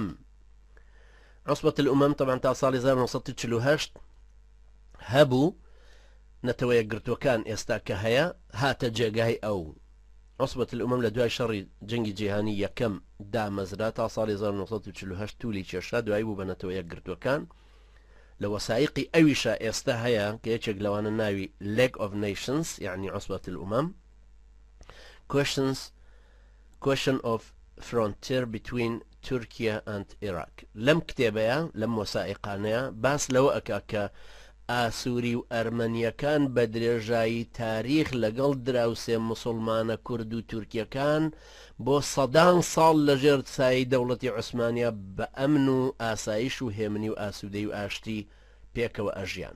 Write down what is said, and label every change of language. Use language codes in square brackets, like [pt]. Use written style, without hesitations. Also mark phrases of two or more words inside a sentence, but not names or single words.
[ar] عوسبەت الأمم [ckb] طبعا تا ساڵی 1948 هەبوو نەتەوە یەکگرتوەکان ئێستا کە هەیە هاتە جێگای ئەو [ar] عوسبەت الأمم [ckb] لە دوای شەڕی جەنگی جیهانی یەکەم دامەزرا تا ساڵی 1948 تولی کێشا دوای بوو بە نەتەوە یەکگرتوەکان لە وەسایقی ئەویشە ئێستا هەیە کە یەکێک لەوانە ناوی [en] League of Nations [ckb] یعنی [ar] عوسبەت الأمم [en] question of frontier between Turkey and Iraq. [ckb] لەم کتێبەیە لەم وەسائقانەیە باس لەوە ئەکا کە ئاسووری و ئەرمەنیەکان بە درێژایی تاریخ لەگەڵ دراوسێ مسلمانە کورد و تورکیەکان بۆ سەدان ساڵ لەژێر سایی دەوڵەتی عوسمانیا بە ئەمن و ئاسایش و هێمنی و ئاسوودەی و ئاشتی پێکەوە ئەژیان.